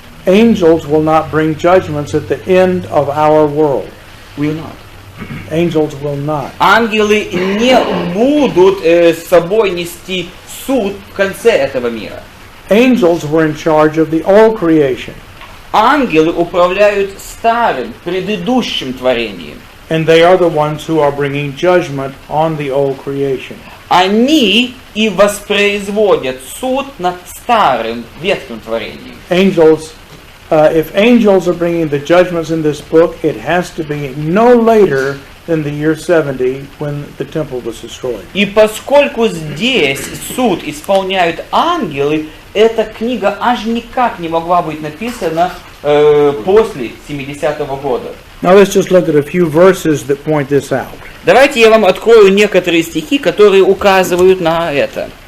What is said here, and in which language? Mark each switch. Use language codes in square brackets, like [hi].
[en] Angels will not bring judgments at the end of our world. Will not. Angels will not. [ru] Ангелы не будут с собой нести суд в конце этого мира. [en] Angels were in charge of the old creation. [ru] Ангелы управляют старым, предыдущим творением. [en] And they are the ones who are bringing judgment on the old creation. [ru] Они и воспроизводят суд над старым, ветхим творением. [en] Angels, if angels are bringing the judgments in this book, it has to be no later than the year 70 when the temple was destroyed. [ru] И поскольку здесь суд исполняют ангелы, эта книга аж никак не могла быть написана после 70-го года. [en] Now let's just look at a few verses that point this out. [ru] Давайте я вам открою некоторые стихи, которые указывают на это.